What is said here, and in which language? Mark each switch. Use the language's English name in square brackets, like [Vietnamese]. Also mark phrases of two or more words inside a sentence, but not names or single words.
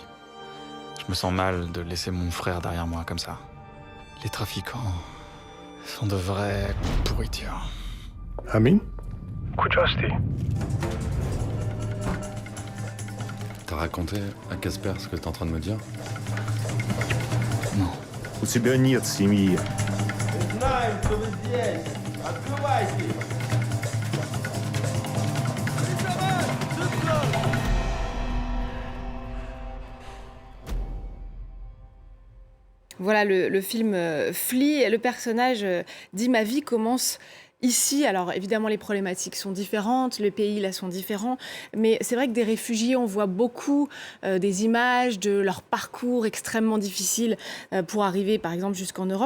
[French] Je me sens mal de laisser mon frère derrière moi comme ça. Les trafiquants sont de vraies pourritures. Amin? T'as raconté à Casper ce que t'es en train de me dire? Non. [Russian] У тебя нет семьи. Знаем, что вы здесь! Открывайте! [French] Voilà, le film Flea, le personnage dit « Ma vie commence ici ». Alors évidemment, les problématiques sont différentes, les pays là sont différents, mais c'est vrai que des réfugiés, on voit beaucoup des images de leur parcours extrêmement difficile pour arriver par exemple jusqu'en Europe.